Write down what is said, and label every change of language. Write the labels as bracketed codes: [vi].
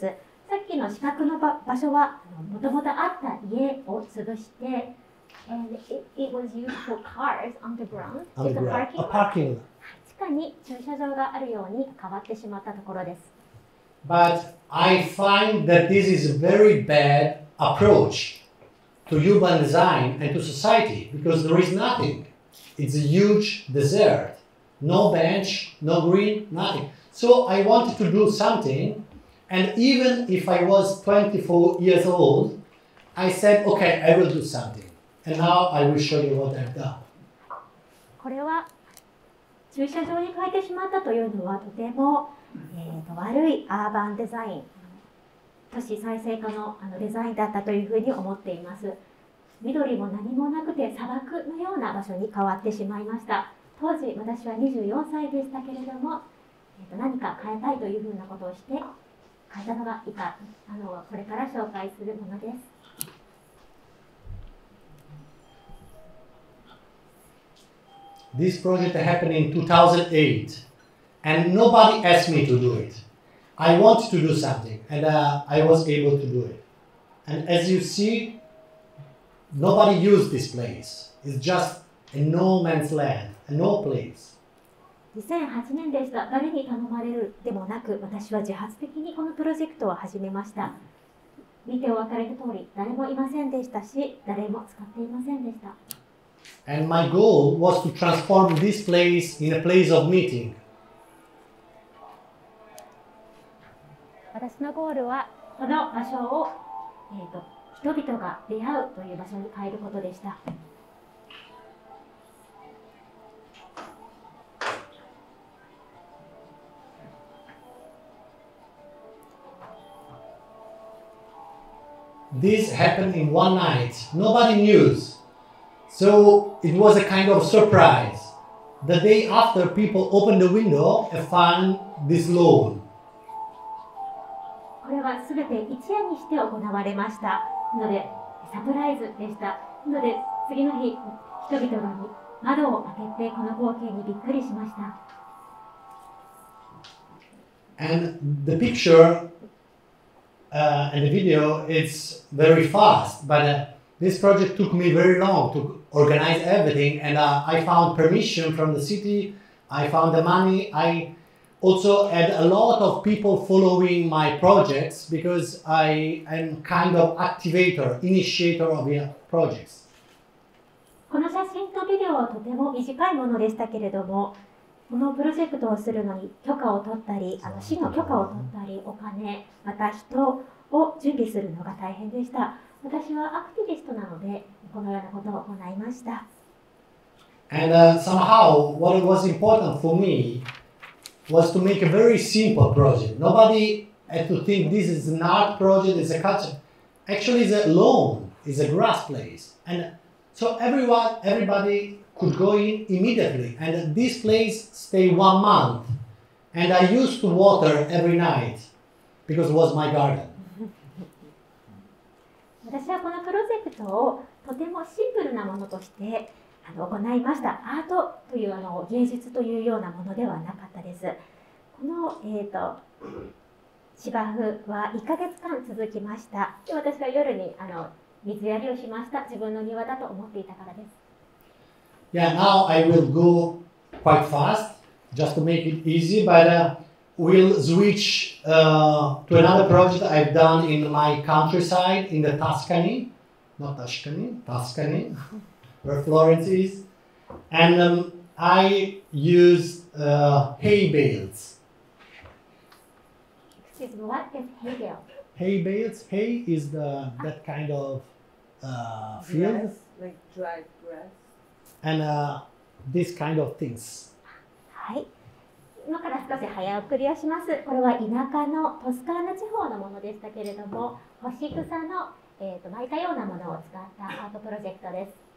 [ja] さっきの四角の場所はもともとあった家を潰して、 [en] and it was used for cars underground. A parking lot. [ja] 地下に駐車場があるように変わってしまったところです。 [en] But I find that this is a very bad approach to urban design and to society because there is nothing. It's a huge desert. No bench, no green, nothing. So I wanted to do something, and even if I was 24 years old, I said, okay, I will do something. And now I will show you what I've done. [ja] これは駐車場に変えてしまったというのはとても、悪いアーバンデザイン、都市再生化のデザインだったというふうに思っています。緑も何もなくて砂漠のような場所に変わってしまいました。当時私は24歳でしたけれども、何か変えたいというふうなことをして変えたのがこれから紹介するものです。 [en] This project happened in 2008, and nobody asked me to do it. I wanted to do something, and I was able to do it. And as you see, nobody used this place. It's just a no man's land, a no place. [ja] 2008年でした。誰に頼まれるでもなく、私は自発的にこのプロジェクトを始めました。見てお分かりの通り、誰もいませんでしたし、誰も使っていませんでした。 [en] And my goal was to transform this place in a place of meeting. [ja] 私のゴールは、この場所を、人々が出会うという場所に変えることでした。 [en] This happened in one night. Nobody knew. So it was a kind of surprise. The day after, people opened the window and found this lawn. [ja] これはすべて一夜にして行われましたので、サプライズでした。ので、次の日、人々が窓を開けてこの光景にびっくりしました。 [en] And the picture and the video, it's very fast, but this project took me very long to organize everything, and I found permission from the city, I found the money, I also had a lot of people following my projects because I am kind of activator, initiator of the projects. [ja] この写真とビデオはとても短いものでしたけれども、このプロジェクトをするのに許可を取ったり、市の許可を取ったり、お金、また人を準備するのが大変でした。私はアクティビストなので、このようなことを行いました。 [en] And somehow, what was important for me was to make a very simple project. Nobody had to think this is an art project, it's a culture. Actually, it's a lawn, it's a grass place. And so everybody could go in immediately. And this place stayed 1 month. And I used to water every night because it was my garden. [ja] 私はこのプロジェクトをとてもシンプルなものとして行いました。アートという芸術というようなものではなかったです。この、芝生は1ヶ月間続きました。で、私は夜に水やりをしました。自分の庭だと思っていたからです。 [en] Yeah, now I will go quite fast just to make it easy, but we'll switch to another project I've done in my countryside in the Tuscany, not Tuscany, Tuscany, where Florence is. And I use hay bales. Excuse me, what is hay bale? Hay bales, hay is that kind of field. Grass, like dried grass. And these kind of things. [ja] はい。今から少し早送りをします。これは田舎のトスカーナ地方のものでしたけれども、干し草の、巻いたようなものを使ったアートプロジェクトです。